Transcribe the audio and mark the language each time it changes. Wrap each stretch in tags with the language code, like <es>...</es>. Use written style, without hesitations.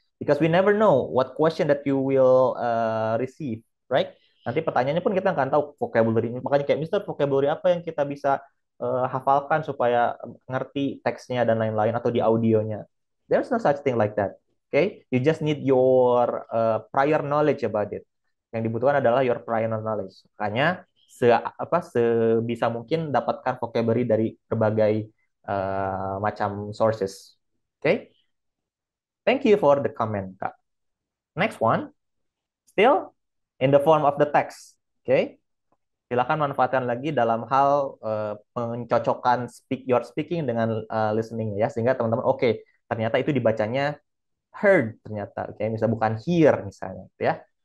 <en>Because we never know what question that you will receive, right?</en> <id>Nanti pertanyaannya pun kita nggak tahu vocabulary. Makanya kayak Mister, vocabulary apa yang kita bisa hafalkan supaya ngerti teksnya dan lain-lain atau di audionya.</id> <en>There's no such thing like that. Okay? You just need your prior knowledge about it.</en> <id>Yang dibutuhkan adalah</id> <en>your prior knowledge.</en> <id>Makanya sebisa mungkin dapatkan vocabulary dari berbagai macam sources.</id> <en>Oke, okay? Thank you for the comment, Kak. Next one, still in the form of the text.</en> <id>Oke, okay? Silakan manfaatkan lagi dalam hal mencocokkan</id> <en>your speaking</en> <id>dengan listening ya, sehingga teman-teman ternyata itu dibacanya heard ternyata, oke, misalnya bukan hear misalnya, ya.</id>